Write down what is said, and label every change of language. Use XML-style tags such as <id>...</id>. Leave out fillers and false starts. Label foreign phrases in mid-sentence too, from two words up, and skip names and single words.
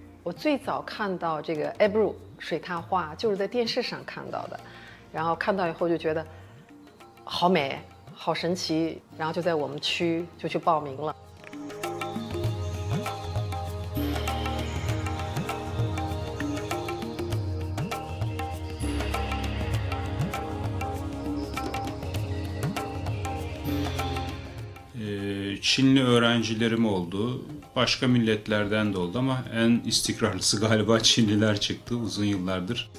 <zh>我最早看到这个 Ebru 水獭画就是在电视上看到的，然后看到以后就觉得好美，好神奇，然后就在我们区就去报名了。</zh> <tr>Çinli öğrencilerim oldu, başka milletlerden de oldu ama en istikrarlısı galiba Çinliler çıktı uzun yıllardır.</tr>